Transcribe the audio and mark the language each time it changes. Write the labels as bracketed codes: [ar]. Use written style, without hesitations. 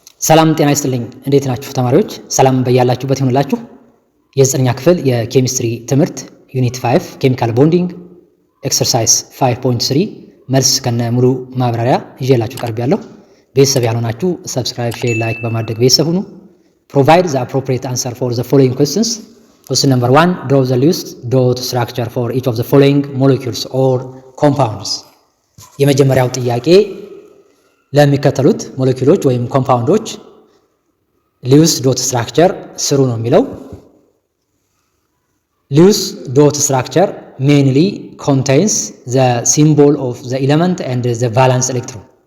[am] ሰላም ጤና ይስጥልኝ። እንዴት ናችሁ ተማሪዎች? ሰላም በያላችሁበት ይሁንላችሁ። የ9ኛ ክፍል የኬሚስትሪ ትምህርት ዩኒት 5 ኬሚካል ቦንዲንግ ኤክሰርሳይዝ 5.3 መልስ ከነ ሙሉ ማብራሪያ ይዤላችሁ ቀርቤያለሁ። ቤተሰብ ያልሆናችሁ ሰብስክራይብ፣ ሼር፣ ላይክ በማድረግ ቤተሰብ ሁኑ። [en] Provide the appropriate answer for the following questions. Question number 1, draw the Lewis dot structure for each of the following molecules or compounds. [am] የመጀመሪያው ጥያቄ ለሚከተሉት ሞለኪውሎች ወይም ኮምፓውንዶች ሊውስ ዶት ስትራክቸር ስሩ ነው የሚለው። ሊውስ ዶት ስትራክቸር [en] mainly contains the symbol of the element and the valence electron.